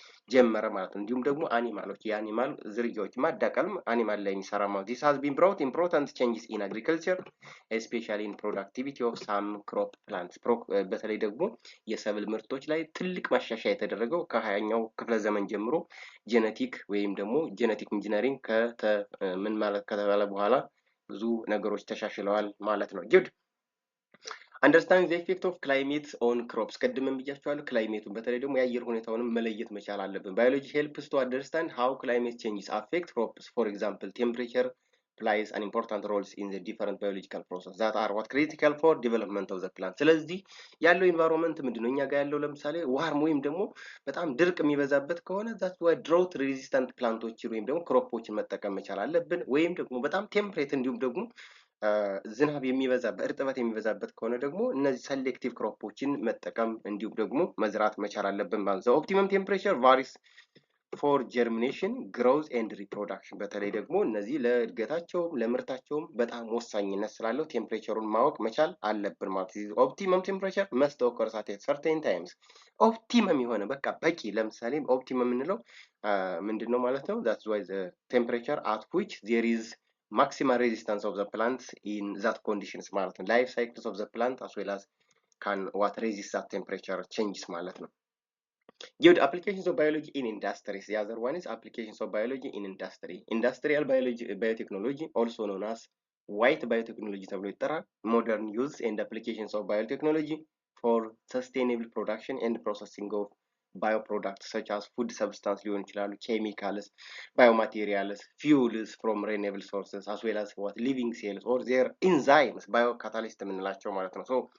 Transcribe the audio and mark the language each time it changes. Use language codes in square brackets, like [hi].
[am] ጀመረ ማለት ነው። እንዲሁም ደግሞ አኒማሎች የአኒማል ዝርያዎች ማዳቀልም አኒማል ላይ የሚሰራ ማለት [en] this has been brought important changes in agriculture especially in productivity of some crop plants [am] በተለይ ደግሞ የሰብል ምርቶች ላይ ትልቅ ማሻሻያ የተደረገው ከ20ኛው ክፍለ ዘመን ጀምሮ ጄኔቲክ ወይም ደግሞ ጄኔቲክ ኢንጂነሪንግ ምን ማለት ከተባለ በኋላ ብዙ ነገሮች ተሻሽለዋል ማለት ነው። good [en] understanding the effect of climate on crops [am] ቀድመን ብያቸዋለሁ። ክላይሜቱን በተለይ ደግሞ የአየር ሁኔታውንም መለየት መቻል አለብን። [en] biology helps to understand how climate changes affect crops. for example temperature plays an important role in the different biological processes that are what critical for development of the plant. [am] ስለዚህ ያለው environment ምንድነው? እኛ ጋር ያለው ለምሳሌ ዋርም ወይም ደግሞ በጣም ድርቅ የሚበዛበት ከሆነ [en] that's why drought resistant [am] ፕላንቶችን ወይም ደግሞ ክሮፖችን መጠቀም መቻል አለብን። ወይም ደግሞ በጣም ቴምፕሬት እንዲሁም ደግሞ ዝናብ የሚበዛበት እርጥበት የሚበዛበት ከሆነ ደግሞ እነዚህ ሰሌክቲቭ ክሮፖችን መጠቀም እንዲሁም ደግሞ መዝራት መቻል አለብን ማለት ነው። ኦፕቲመም ቴምፕሬቸር [en] varies for germination, growth and reproduction [am] በተለይ ደግሞ እነዚህ ለእድገታቸውም ለምርታቸውም በጣም ወሳኝነት ስላለው ቴምፕሬቸሩን ማወቅ መቻል አለብን ማለት ነው። ኦፕቲመም ቴምፕሬቸር [en] must occur at certain times. [am] ኦፕቲመም የሆነ በቃ በቂ ለምሳሌ ኦፕቲመም የምንለው ምንድነው ማለት ነው? [en] that's why the temperature at which there is maximum resistance of the plants in that conditions ማለት ነው። life cycles of the plant as well as what resist that temperature changes ማለት ነው። Good applications of biology in industries. The other one is applications of biology in industry. Industrial biology, biotechnology, also known as white biotechnology [am] ተብሎ ይጠራል። [en] Modern use and applications of biotechnology for sustainable production and processing of bioproducts such as food substance ሊሆን ይችላሉ፣ chemicals, biomaterials, fuels from renewable sources as well as what living cells or their enzymes, biocatalyst የምንላቸው ማለት ነው። So